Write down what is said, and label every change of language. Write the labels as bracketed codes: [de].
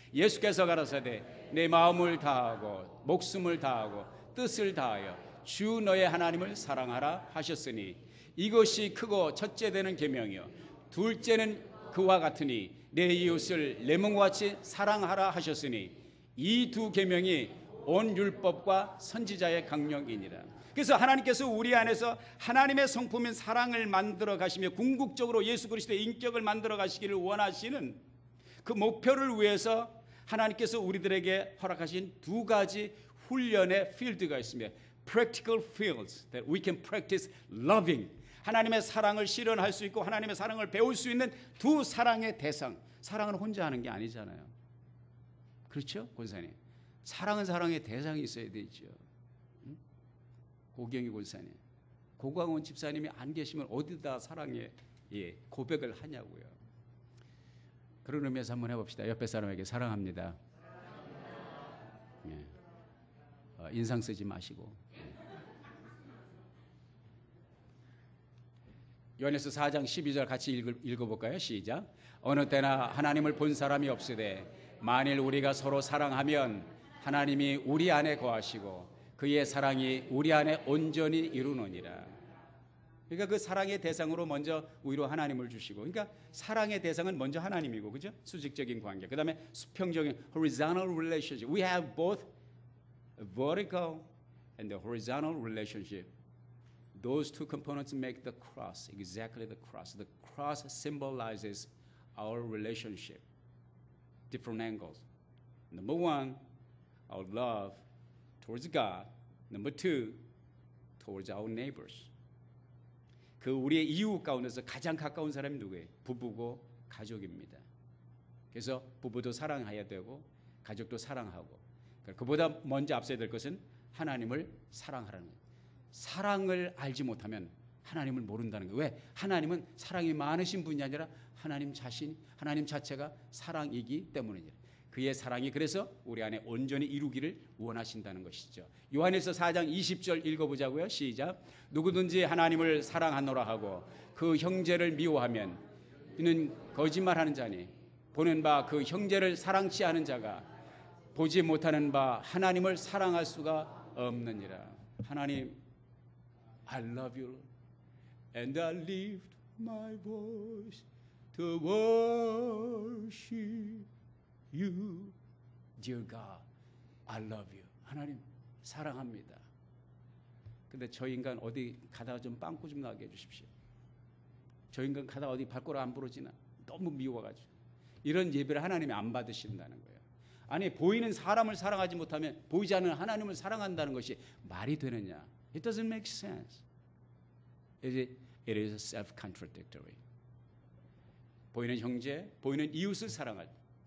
[ko] 예수께서 가라사대 내 마음을 다하고 목숨을 다하고 뜻을 다하여 주 너의 하나님을 사랑하라 하셨으니 이것이 크고 첫째 되는 계명이요 둘째는 그와 같으니 내 이웃을 내 몸과 같이 사랑하라 하셨으니 이 두 계명이 온 율법과 선지자의 강령이니라. 그래서 하나님께서 우리 안에서 하나님의 성품인 사랑을 만들어 가시며 궁극적으로 예수 그리스도의 인격을 만들어 가시기를 원하시는 그 목표를 위해서 하나님께서 우리들에게 허락하신 두 가지 훈련의 필드가 있습니다. [en] Practical fields that we can practice loving. [ko] 하나님의 사랑을 실현할 수 있고 하나님의 사랑을 배울 수 있는 두 사랑의 대상. 사랑은 혼자 하는 게 아니잖아요. 그렇죠? 권사님. 사랑은 사랑의 대상이 있어야 되죠. 고경희 권사님. 고광훈 집사님이 안 계시면 어디다 사랑의 고백을 하냐고요. 그런 의미에서 한번 해봅시다. 옆에 사람에게 사랑합니다. 인상 쓰지 마시고. 요한일서 4장 12절 같이 읽어볼까요? 시작. 어느 때나 하나님을 본 사람이 없으되 만일 우리가 서로 사랑하면 하나님이 우리 안에 거하시고 그의 사랑이 우리 안에 온전히 이루느니라. 그러니까 그 사랑의 대상으로 먼저 우리로 하나님을 주시고, 그러니까 사랑의 대상은 먼저 하나님이고, 그죠? 수직적인 관계. 그 다음에 수평적인 [en] horizontal relationship. We have both a vertical and the horizontal relationship. Those two components make the cross, exactly the cross. The cross symbolizes our relationship, different angles. Number one, our love towards God. Number two, towards our neighbors. [ko] 그 우리의 이웃 가운데서 가장 가까운 사람이 누구예요? 부부고 가족입니다. 그래서 부부도 사랑해야 되고 가족도 사랑하고, 그보다 먼저 앞서야 될 것은 하나님을 사랑하라는 거예요. 사랑을 알지 못하면 하나님을 모른다는 거예요. 왜? 하나님은 사랑이 많으신 분이 아니라 하나님 자체가 사랑이기 때문이죠. 그의 사랑이 그래서 우리 안에 온전히 이루기를 원하신다는 것이죠. 요한일서 4장 20절 읽어보자고요. 시작. 누구든지 하나님을 사랑하노라 하고 그 형제를 미워하면 이는 거짓말하는 자니 보는 바 그 형제를 사랑치 않은 자가 보지 못하는 바 하나님을 사랑할 수가 없느니라. [en] 하나님, I love you and I lift my voice to worship You, dear God, I love you. [ko] 하나님 사랑합니다. 근데 저 인간 어디 가다가 좀 빵꾸 좀 나게 해주십시오. 저 인간 가다가 어디 발가락 안 부러지나 너무 미워가지고. 이런 예배를 하나님이 안 받으신다는 거예요. 아니, 보이는 사람을 사랑하지 못하면 보이지 않는 하나님을 사랑한다는 것이 말이 되느냐? [en] It doesn't make sense. It is self-contradictory. [ko] 보이는 형제, 보이는 이웃을 사랑할 때.